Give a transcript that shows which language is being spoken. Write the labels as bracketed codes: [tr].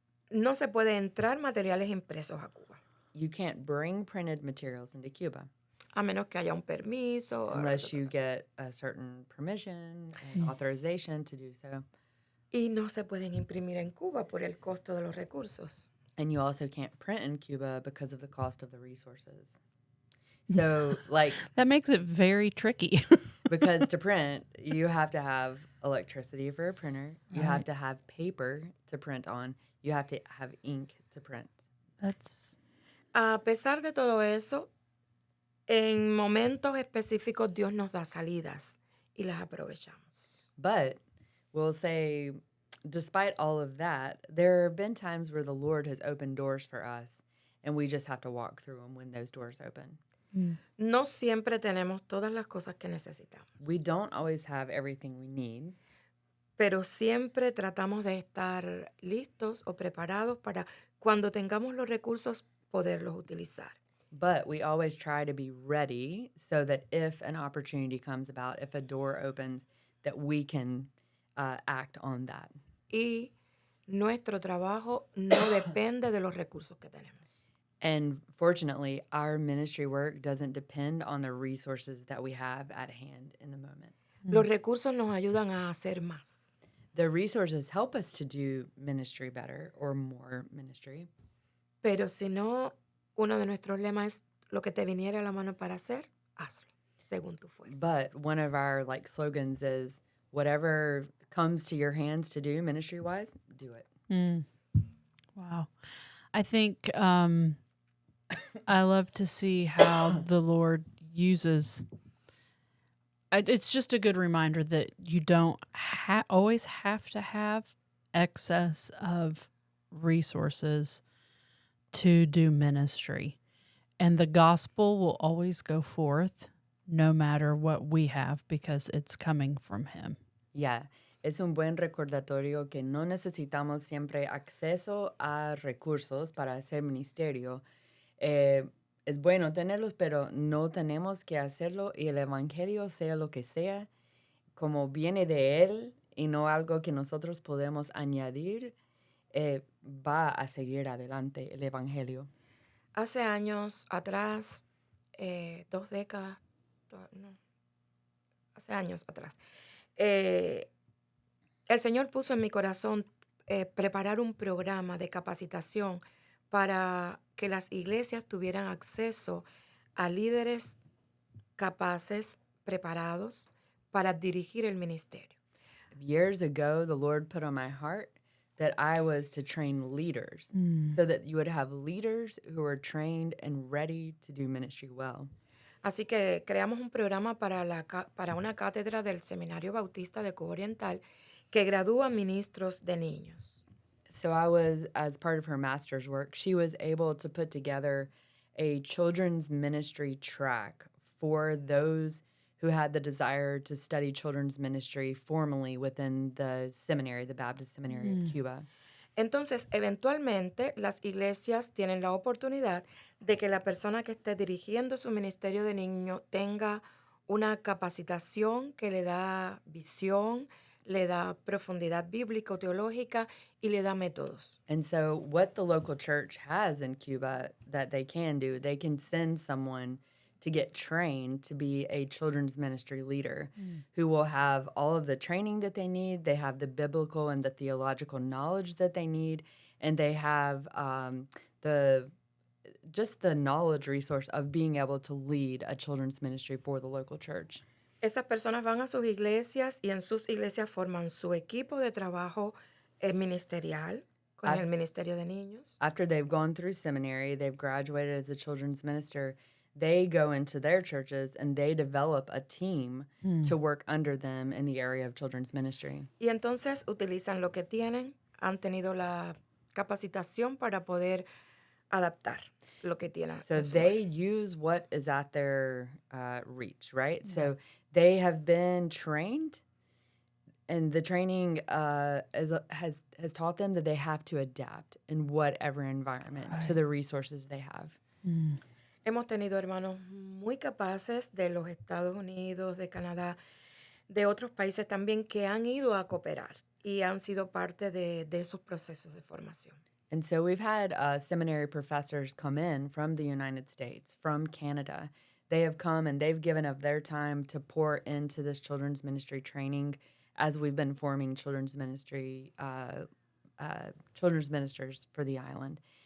[es] no se puede entrar materiales impresos a Cuba, [en] you can't bring printed materials into Cuba [es] a menos que haya un permiso. [en] unless you get a certain permission and authorization to do so. [es] Y no se pueden imprimir en Cuba por el costo de los recursos. [en] And you also can't print in Cuba because of the cost of the resources. So, like, That makes it very tricky. because to print, you have to have electricity for a printer. You have Right. to have paper to print on. You have to have ink to print. That's [es] A pesar de todo eso, en momentos específicos Dios nos da salidas y las aprovechamos. [en] But we'll say, despite all of that, there have been times where the Lord has opened doors for us, and we just have to walk through them when those doors open. [es] No siempre tenemos todas las cosas que necesitamos, [en] We don't always have everything we need, [es] pero siempre tratamos de estar listos o preparados para cuando tengamos los recursos poderlos utilizar. [en] but we always try to be ready so that if an opportunity comes about, if a door opens, that we can act on that. [es] Y nuestro trabajo no depende de los recursos que tenemos. [en] And fortunately, our ministry work doesn't depend on the resources that we have at hand in the moment. [es] Los recursos nos ayudan a hacer más. [en] The resources help us to do ministry better or more ministry. [es] Pero si no, uno de nuestros lemas es lo que te viniera a la mano para hacer, hazlo, según tu fuerza. [en] But one of our slogans is whatever comes to your hands to do ministry wise, do it. wow. I think I love to see how the Lord uses. It's just a good reminder that you don't always have to have excess of resources to do ministry. And the gospel will always go forth no matter what we have because it's coming from Him. [es] Yeah, es un buen recordatorio que no necesitamos siempre acceso a recursos para hacer ministerio. Es bueno tenerlos, pero no tenemos que hacerlo y el evangelio, sea lo que sea, como viene de Él y no algo que nosotros podemos añadir, va a seguir adelante el evangelio. Hace años atrás, 2 décadas, no, hace años atrás, el Señor puso en mi corazón preparar un programa de capacitación para que las iglesias tuvieran acceso a líderes capaces, preparados para dirigir el ministerio. [en] Years ago, the Lord put on my heart that I was to train leaders so that you would have leaders who are trained and ready to do ministry well. [es] Así que creamos un programa para una cátedra del Seminario Bautista de Cuba Oriental que gradúa ministros de niños. [en] So I was, as part of her master's work, she was able to put together a children's ministry track for those who had the desire to study children's ministry formally within the seminary, the Baptist Seminary of Cuba. [es] Entonces, eventualmente, las iglesias tienen la oportunidad de que la persona que esté dirigiendo su ministerio de niño tenga una capacitación que le da visión, le da profundidad bíblica o teológica y le da métodos. [en] And so what the local church has in Cuba that they can do, they can send someone to get trained to be a children's ministry leader who will have all of the training that they need. They have the biblical and the theological knowledge that they need, and they have the knowledge resource of being able to lead a children's ministry for the local church. [es] Esas personas van a sus iglesias y en sus iglesias forman su equipo de trabajo ministerial con el Ministerio de Niños. [en] After they've gone through seminary, they've graduated as a children's minister, they go into their churches and they develop a team to work under them in the area of children's ministry. [es] Y entonces utilizan lo que tienen, han tenido la capacitación para poder adaptar lo que tienen. [en] So [es] en su [en] they [es] área. [en] use what is at their reach, right? So they have been trained, and the training has taught them that they have to adapt in whatever environment to the resources they have. [es] Hemos tenido hermanos muy capaces de los Estados Unidos, de Canadá, de otros países también que han ido a cooperar y han sido parte de esos procesos de formación. [en] And so we've had seminary professors come in from the United States, from Canada. They have come and they've given up their time to pour into this children's ministry training as we've been forming children's ministers for the island.